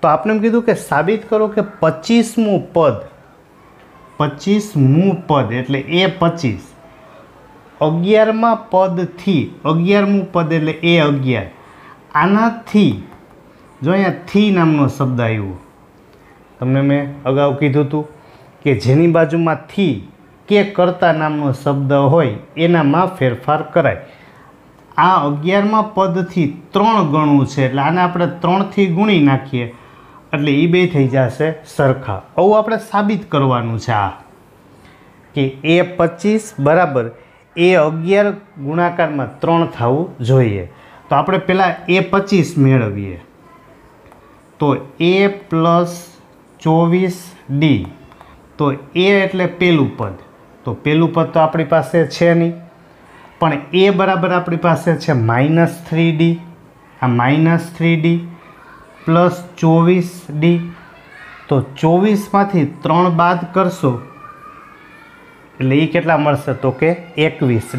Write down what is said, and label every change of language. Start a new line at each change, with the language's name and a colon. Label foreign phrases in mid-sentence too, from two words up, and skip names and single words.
Gujarati: તો આપણે એમ કીધું કે સાબિત કરો કે 25મું પદ એટલે એ 25 11મા પદથી 11મું પદ એટલે એ 11 આનાથી જો અહીંયા થી નામનો શબ્દ આવ્યો તમને મેં અગાઉ કીધું હતું કે જેની બાજુમાં થી કે કર્તા નામનો શબ્દ હોય એનામાં ફેરફાર કરાય। આ 11મા પદથી 3 ગણું છે એટલે આને આપણે 3 થી ગુણી નાખીએ એટલે એ બે થઈ જશે સરખા। આવું આપણે સાબિત કરવાનું છે આ કે A25 બરાબર A11 ગુણાકારમાં 3 થવું જોઈએ। તો આપણે પહેલાં A25 મેળવીએ તો A + 24D તો A એટલે પહેલું પદ તો પહેલું પદ તો આપણી પાસે છે નહીં પણ A બરાબર આપણી પાસે છે -3D આ -3D + 24D તો 24માંથી 3 બાદ કરશો એટલે એ કેટલા મળશે તો કે 21D।